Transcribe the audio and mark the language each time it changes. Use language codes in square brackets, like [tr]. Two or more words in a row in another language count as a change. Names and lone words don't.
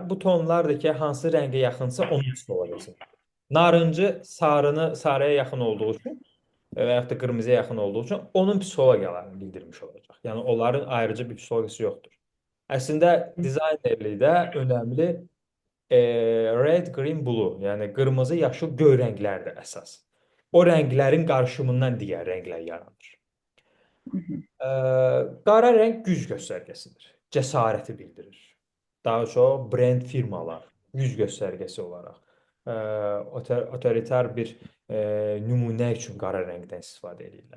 [az] Bu tonlar da ki, hansı rəngə yaxınsa onun psixologiyası. Narıncı sarıya yaxın olduğu üçün və yaxud da qırmızıya yaxın olduğu üçün onun psixologiyalarını bildirmiş olacaq. Yəni onların ayrıca bir psixologiyası yoxdur. Əslində dizaynerlikdə önəmli [en] red, green, blue, [az] yəni qırmızı, yaşıl, göy rənglərdir əsas. O rənglərin qarışımından digər rənglər yaranır. Qara rəng güc göstərgəsidir. Cəsarəti bildirir. Daha çox brend firmalar güc göstərgəsi olaraq otoritar bir nümunə üçün qara rəngdən istifadə edirlər.